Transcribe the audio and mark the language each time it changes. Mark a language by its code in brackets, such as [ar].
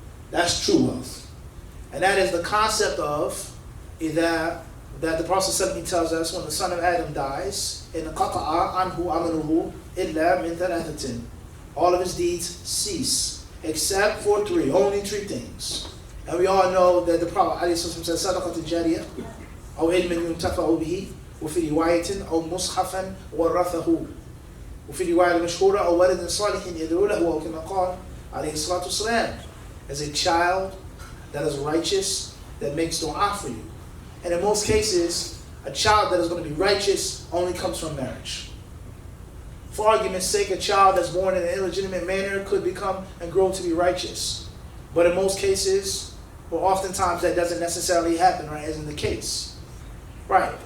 [en] That's true wealth. And that is the concept of that the Prophet ﷺ tells us when the son of Adam dies, [ar] in qata'a anhu amaluhu illa min thalathatin. [en] All of his deeds cease, except for three, only three things. And we all know that the Prophet ﷺ said, [ar] صدقة جارية أو علم ينتفع به وفي رواية أو مصحفا ورثه وفي رواية المشهورة أو ولد صالح يدعو له أو كما قال عليه الصلاة والسلام, [en] as a child that is righteous that makes dua for you. And in most cases, a child that is going to be righteous only comes from marriage. For argument's sake, a child that's born in an illegitimate manner could become and grow to be righteous. But in most cases, or oftentimes, that doesn't necessarily happen, right, as in the case. Right.